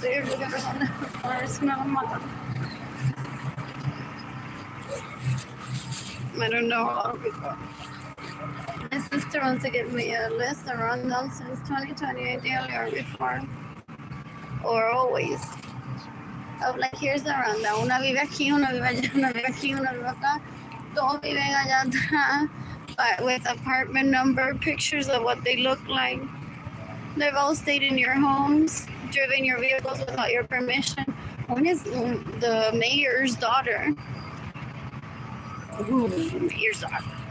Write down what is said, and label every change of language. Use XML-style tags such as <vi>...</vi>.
<en>They're looking for something. First, no, I don't know a lot of people. My sister wants to give me a list of rundown since 2020, ideally, or before, or always. Of like, here's the rundown.</en> <es>Una vive aquí, una vive allá, una vive aquí, una vive acá. Todos viven allá atrás,</es> <en>but with apartment number, pictures of what they look like. They've all stayed in your homes, driven your vehicles without your permission. One is the mayor's daughter. Ooh, mayor's daughter.</en>